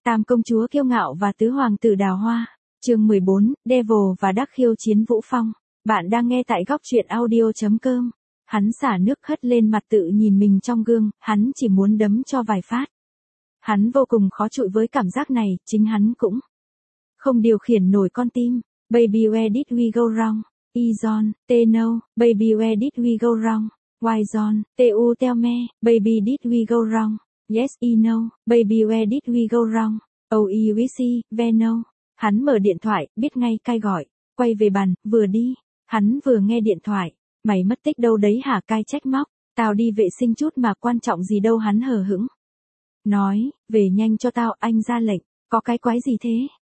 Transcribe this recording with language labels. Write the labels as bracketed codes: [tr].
[vi] Tam công chúa kiêu ngạo và tứ hoàng tử đào hoa. Chương 14, Devil và Đắc Khiêu chiến Vũ Phong. Bạn đang nghe tại góc truyện audio.com. Hắn xả nước hất lên mặt tự nhìn mình trong gương, hắn chỉ muốn đấm cho vài phát. Hắn vô cùng khó chịu với cảm giác này, chính hắn cũng không điều khiển nổi con tim. [en] Baby where did we go wrong? Izon, Teno, baby where did we go wrong? Izon, Teu tell me, baby did we go wrong? Yes, I know, baby where did we go wrong? Oh, I wish I know. [vi] Hắn mở điện thoại, biết ngay Kai gọi, quay về bàn, vừa đi. Hắn vừa nghe điện thoại. Mày mất tích đâu đấy hả? Kai trách móc. Tao đi vệ sinh chút mà, quan trọng gì đâu, hắn hờ hững. Nói, về nhanh cho tao, anh ra lệnh. Có cái quái gì thế?